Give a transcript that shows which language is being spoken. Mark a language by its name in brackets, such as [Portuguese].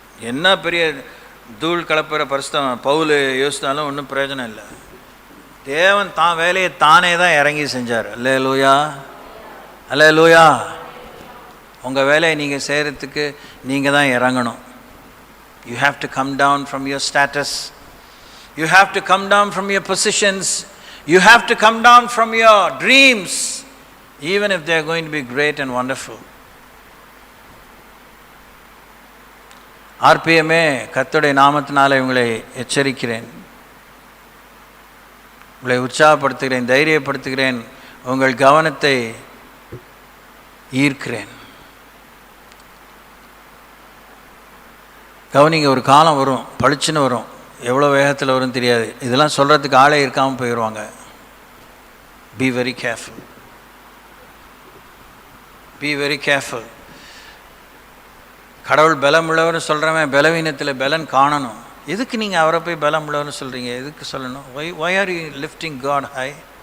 [Tamil] என்ன பெரிய தூள் கலப்புற பரிசுத்தவன் பவுல் யோசித்தாலும் ஒன்றும் பிரயோஜனம் இல்லை. தேவன் தான் வேலையை தானே தான் இறங்கி செஞ்சார். அல்லேலூயா, அல்லேலூயா. உங்கள் வேலையை நீங்கள் செய்கிறதுக்கு நீங்கள் தான் இறங்கணும். [English] You have to come down from your status. You have to come down from your positions. You have to come down from your dreams, even if they are going to be great and wonderful. [Tamil] ஆர்பிஎம்ஏ கர்த்தருடைய நாமத்தினாலே உங்களை எச்சரிக்கிறேன், உங்களை உற்சாகப்படுத்துகிறேன், தைரியப்படுத்துகிறேன், உங்கள் கவனத்தை ஈர்க்கிறேன். கவனிங்க, ஒரு காலம் வரும், பளிச்சுன்னு வரும். எவ்வளோ வேகத்தில் வரும் தெரியாது. இதெல்லாம் சொல்கிறதுக்கு ஆளே இருக்காமல் போயிடுவாங்க. [English] Be very careful, be very careful. [Tamil] கடவுள் பலம் உள்ளவர்னு சொல்கிறவன் பலவீனத்தில் பலன் காணணும். எதுக்கு நீங்கள் அவரை போய் பலம் உள்ளவர்னு சொல்கிறீங்க? எதுக்கு சொல்லணும்? [English] why are you lifting God high?